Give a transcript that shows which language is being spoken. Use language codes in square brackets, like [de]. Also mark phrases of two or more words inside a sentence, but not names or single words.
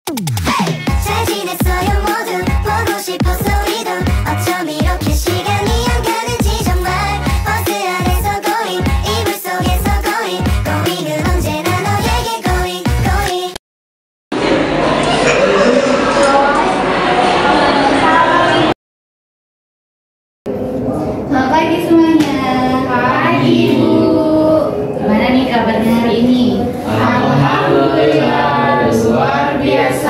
[ko] 잘 지냈어요 모두 보고 싶어서 우리도 어쩜 이렇게 시간이 안 가는지 정말 버스 안에서 고잉 이불 속에서 고잉 고잉은 언제나 너에게 [en] going going [id] Selamat pagi semuanya. Pagi Bu. Gimana nih kabarnya hari ini? Alhamdulillah, luar biasa.